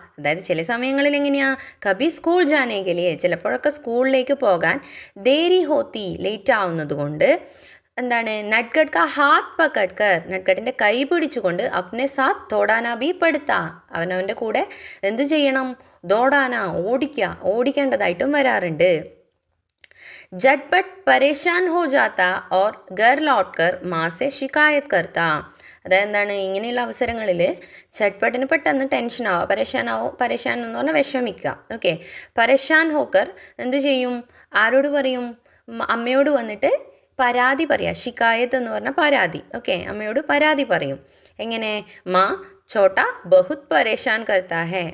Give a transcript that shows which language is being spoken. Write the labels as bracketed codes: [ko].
[ml] അതായത് ചില സമയങ്ങളിൽ എങ്ങനെയാ, [hi] കബി സ്കൂൾ ജാനെ കെ ലിയെ, [ml] ചിലപ്പോഴൊക്കെ സ്കൂളിലേക്ക് പോകാൻ [hi] ദേരി ഹോത്തി, [ml] ലേറ്റ് ആവുന്നത് കൊണ്ട് എന്താണ്, [hi] നട്കട്ട് കാ ഹാത്ത് പകഡ് കർ, [ml] നട്കട്ടിൻ്റെ കൈ പിടിച്ചുകൊണ്ട് [hi] അപ്നെ സാത്ത് ദൗടാനാ ഭി പടുത്താ, [ml] അവനവൻ്റെ കൂടെ എന്തു ചെയ്യണം? ദൗടാനാ, ഓടിക്കേണ്ടതായിട്ടും വരാറുണ്ട്. [hi] झटपट परेशान हो जाता और घर लौटकर माँ से शिकायत करता. [ml] അതായത് എന്താണ്, ഇങ്ങനെയുള്ള അവസരങ്ങളിൽ ചട്ട്പട്ടിന് പെട്ടെന്ന് ടെൻഷനാവുക, പരേഷാൻ എന്ന് പറഞ്ഞാൽ വിഷമിക്കുക. ഓക്കെ, പരേഷാൻ ഹോക്കർ എന്ത് ചെയ്യും? ആരോട് പറയും? അമ്മയോട് വന്നിട്ട് പരാതി പറയുക. ഷിക്കായത്ത് എന്ന് പറഞ്ഞാൽ പരാതി. ഓക്കെ, അമ്മയോട് പരാതി പറയും. എങ്ങനെ? [hi] മാ ചോട്ട ബഹുത് പരേഷാൻ കർത്താ ഹേ.